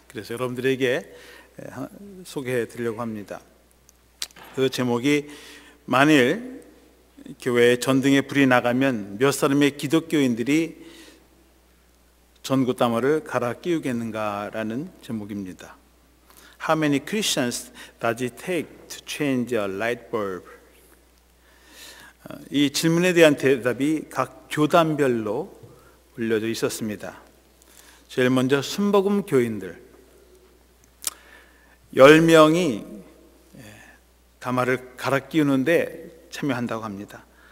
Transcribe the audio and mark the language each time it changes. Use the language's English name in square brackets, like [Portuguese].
[Korean] 그래서 여러분들에게 소개해 드리려고 합니다. 그 제목이 만일 교회에 전등에 불이 나가면 몇 사람의 기독교인들이 전구다마를 갈아 끼우겠는가라는 제목입니다. [English] How many Christians does it take to change a light bulb? [Korean] 이 질문에 대한 대답이 각 교단별로 올려져 있었습니다. 제일 먼저 순복음 교인들 10명이 다마를 갈아 끼우는데 참여한다고 합니다.